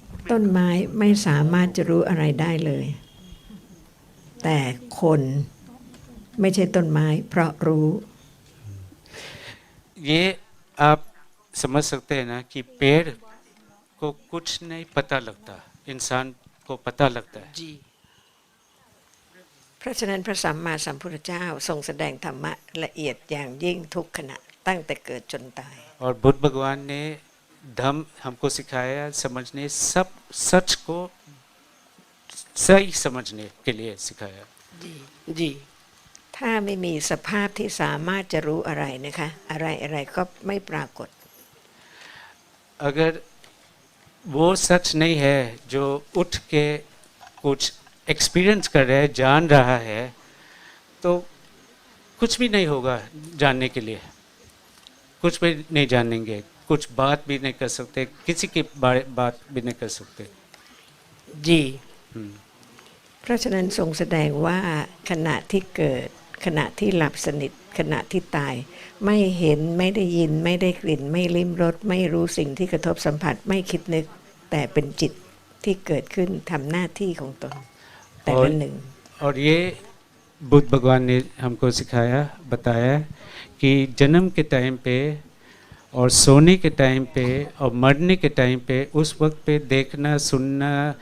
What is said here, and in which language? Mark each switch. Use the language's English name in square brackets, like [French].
[Thai] ต้นไม้ไม่สามารถจะรู้อะไรได้เลยแต่คนไม่ใช่ต้นไม้เพราะรู้ [Hindi] ये आप समझ सकते हैं ना कि पेड़ को कुछ नहीं पता लगता इंसान को पता लगता है जी [Thai] เพราะฉะนั้นพระสัมมาสัมพุทธเจ้าทรงแสดงธรรมะละเอียดอย่างยิ่งทุกขณะตั้งแต่เกิดจนตาย [Hindi] और बुद्ध भगवान ने धम्म हमको सिखाया समझने सब सच को सही समझने के लिए सिखाया जी [Thai] ถ้าไม่มีสภาพที่สามารถจะรู้อะไรนะคะอะไรก็ไม่ปรากฏ [Hindi] अगर वो सच नहीं है जो उठ के कुछ एक्सपीरियंस कर रहा है जान रहा है तो कुछ भी नहीं होगा जानने के लिए कुछ भी नहीं जानेंगे कुछ बात भी नहीं कर सकते किसी की बात भी नहीं कर सकते जी [Thai] เพราะฉะนั้นทรงแสดงว่าขณะที่เกิดขณะที่หลับสนิทขณะที่ตายไม่เห็นไม่ได้ยินไม่ได้กลิ่นไม่ลิ้มรสไม่รู้สิ่งที่กระทบสัมผัสไม่คิดนึกแต่เป็นจิตที่เกิดขึ้นทำหน้าที่ของตนแต่ละหนึ่ง [Hindi] और ये बुद्ध भगवान ने हमको सिखाया बताया कि जन्म के टाइम पे और सोने के टाइम पे और मरने के टाइम पे उस वक्त पे देखना सुनना